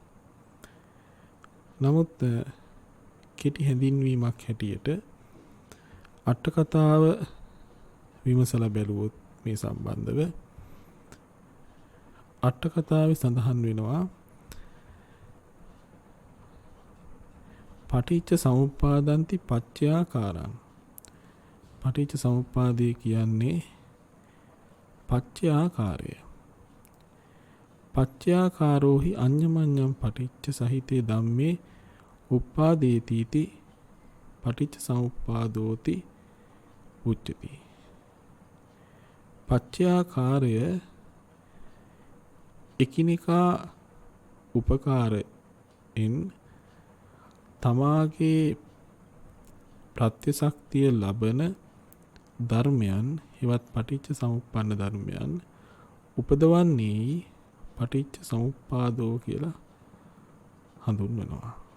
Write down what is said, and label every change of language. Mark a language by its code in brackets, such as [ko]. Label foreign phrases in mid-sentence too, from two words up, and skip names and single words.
[si] නමුත් කෙටි හැඳින්වීමක් හැටියට අට කතාව විමසලා බැලුවොත් මේ සම්බන්ධව අට කතාවේ සඳහන් වෙනවා [pi] පටිච්ච සමුප්පාදන්ති පච්චයාකාරං. [si] පටිච්ච සමුප්පාදය කියන්නේ පච්චයාකාරය. [pi] පච්චයාකාරෝහි අඤ්ඤමඤ්ඤං පටිච්ච සහිතේ ධම්මේ උප්පාදේති පටිච්ච සමුප්පාදෝති උච්චති. [si] පච්චයාකාරය එකිනෙකා උපකාරයෙන් තමාගේ ප්‍රත්‍යශක්තිය ලබන ධර්මයන් හෙවත් පටිච්ච සමුප්පන්න ධර්මයන් උපදවන්නේ පටිච්ච සමුප්පාදෝ කියලා හඳුන්වනවා.